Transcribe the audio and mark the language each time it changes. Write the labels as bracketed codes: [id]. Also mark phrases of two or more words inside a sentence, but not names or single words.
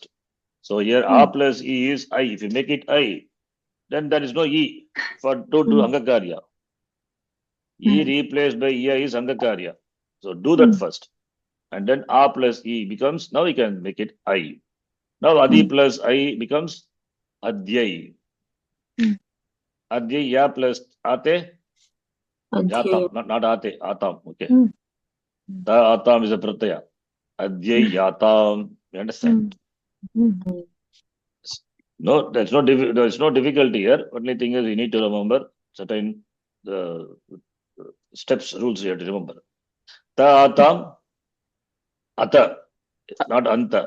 [en] So here A plus E is I. If you make it I, then there is no E for to do Angakarya. E replaced by E is Angakarya. So do that first. And then A plus E becomes, now we can make it I. Now Adi plus I becomes Adhyay. Adhyay Ya plus Ate. Yatam, not Ate, Atam. Okay. Ta Atam is a pratyaya. Adhyay Yatam. You understand? No, there's no difficulty here. Only thing is you need to remember certain steps, rules you have to remember. Ta Atam, Ata, not Anta.